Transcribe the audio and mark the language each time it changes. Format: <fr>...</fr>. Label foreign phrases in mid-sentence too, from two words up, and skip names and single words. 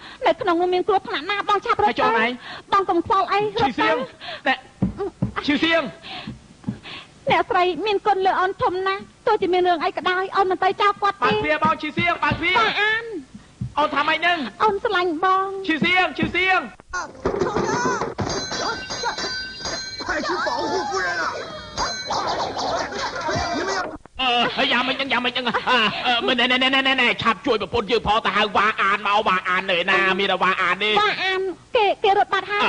<km>នៅក្នុងនោះមានគ្រោះថ្នាក់ណាបងឆាប់រត់ទៅបងកុំខ្វល់អីរត់ទៅ ឈីវសៀង អ្នកស្រីមានគុណលើអូនធំណាស់ទោះជាមានរឿងអីក៏ដោយអូនមិនទៅចោលគាត់ទេ បើវាបងឈីវសៀងបើវា បងអាន អូនថាម៉េចហ្នឹង អូនស្រឡាញ់បង ឈីវសៀង</km> <zh>快去保护夫人啊！你们要</zh> <km>យ៉ាងម៉េចហ្នឹងណែឆាប់ជួយប្រពន្ធយើងផងទៅហៅវ៉ាអានមកវ៉ាអាននៅណាមានវ៉ាអានទេ វ៉ាអានគេរត់បាត់ហើយ</km>